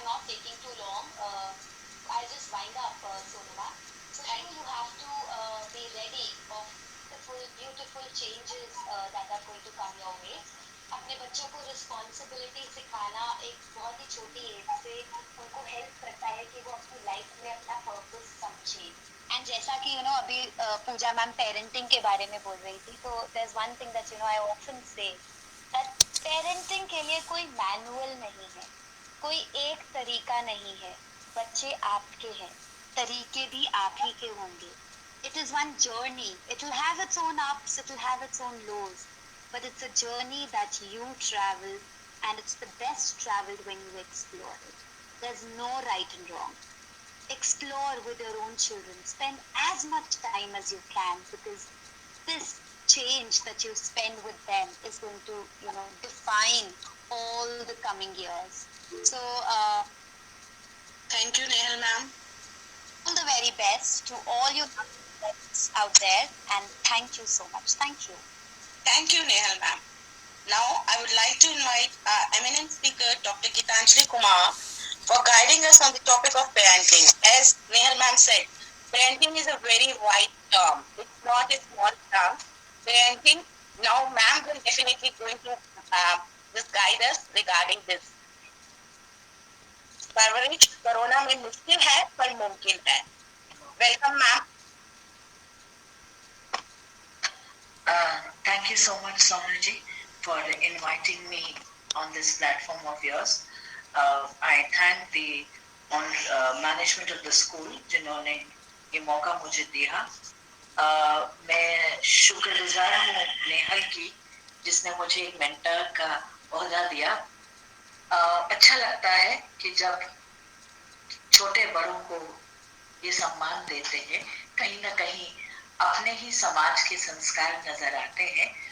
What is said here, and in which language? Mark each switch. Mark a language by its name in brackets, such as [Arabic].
[English] taking too long. I'll just wind up, Sonoma. So you have to be ready of beautiful changes that are going to come your way. [Hindi] अपने बच्चों को responsibility सिखाना एक बहुत ही छोटी as से उनको हेल्प करता है कि वो अपनी लाइफ में अपना पर्पस समझे. एंड जैसा कि अभी पूजा मैम पेरेंटिंग के बारे में बोल रही थी, तो [English] there is one thing that I often say that [Hindi] parenting के लिए कोई मैनुअल नहीं है, कोई एक तरीका नहीं है. बच्चे आपके हैं, तरीके भी आप ही के होंगे. [English] It is one journey. It will have its own ups, it will have its own lows. But it's a journey that you travel, and it's the best traveled when you explore it. There's no right and wrong. Explore with your own children. Spend as much time as you can, because this change that you spend with them is going to, define all the coming years. So, Thank you, Nehal ma'am. all the very best to all you out there, and thank you so much. Thank you. Thank you, Nehal ma'am. Now, I would like to invite our eminent speaker, Dr. Gitanjali Kumar, for guiding us on the topic of parenting. As Nehal ma'am said, parenting is a very wide term. It's not a small term. Parenting, now ma'am will definitely going to just guide us regarding this. [Hindi] परवरिश corona में मुश्किल है पर मुमकिन है. [English] Welcome ma'am. Thank you so much, Sonaji, for inviting me on this platform of yours. I thank the management of the school [Hindi] जिन्होंने ये मौका मुझे दिया. मैं शुक्रगुजार हूँ नेहल की, जिसने मुझे एक मेंटर का ओहदा दिया. अच्छा लगता है कि जब छोटे बड़ों को ये सम्मान देते हैं, कहीं ना कहीं अपने ही समाज के संस्कार नजर आते हैं.